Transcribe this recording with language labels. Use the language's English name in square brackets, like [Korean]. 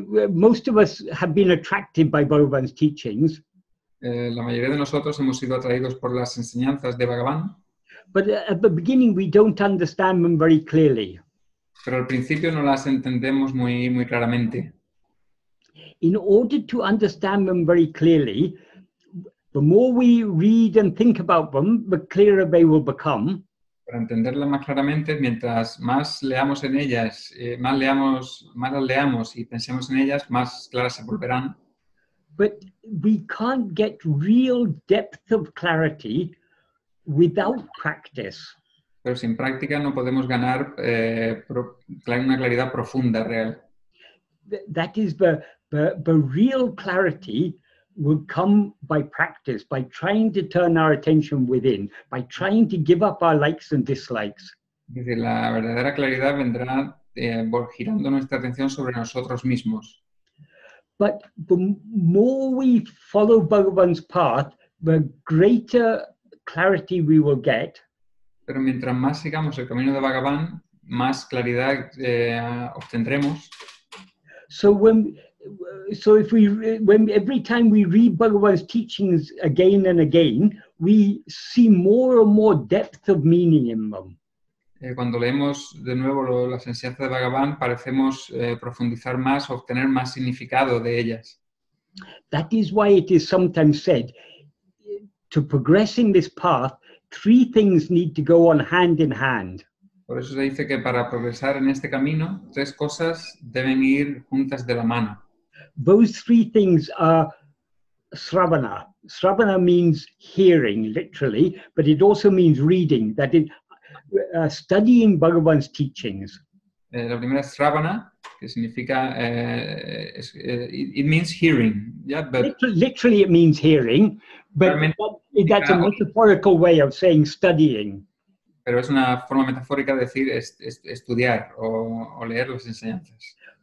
[English] most of us have been attracted by Bhagavan's teachings. [Spanish] La mayoría de nosotros hemos sido atraídos por las enseñanzas de Bhagavan, [English] but at the beginning we don't understand them very clearly. [Spanish] Pero al principio no las entendemos muy claramente. [English] In order to understand them very clearly, the more we read and think about them, the clearer they will become. [Spanish] Para entenderlas más claramente, mientras más leamos en ellas, más las leamos y pensemos en ellas, más claras se volverán. [English] But we can't get real depth of clarity without practice. [Spanish] Pero sin práctica no podemos ganar una claridad profunda, real. [English] That is the real clarity will come by practice, by trying to turn our attention within, by trying to give up our likes and dislikes. [Spanish] Es decir, la verdadera claridad vendrá girando nuestra atención sobre nosotros mismos. [English] But the more we follow Bhagavan's path, the greater clarity we will get. [Spanish] Pero mientras más sigamos el camino de Bhagavan, más claridad obtendremos. [English] So every time we read Bhagavan's teachings again and again, we see more and more depth of meaning in them. [Spanish] Cuando leemos de nuevo las enseñanzas de Bhagavan, parecemos profundizar más, obtener más significado de ellas. [English] That is why it is sometimes said, to progress in this path, three things need to go on hand in hand. [Spanish] Por eso se dice que para progresar en este camino, tres cosas deben ir juntas de la mano. [English] Those three things are Sravana. Sravana means hearing, literally, but it also means reading, that is, studying Bhagavan's teachings. [Spanish] La primera es Sravana, que significa, [English] it means hearing. Yeah, but literally it means hearing, but that's a metaphorical way of saying studying. [Spanish] Pero es una forma metafórica de decir estudiar o leer las enseñanzas.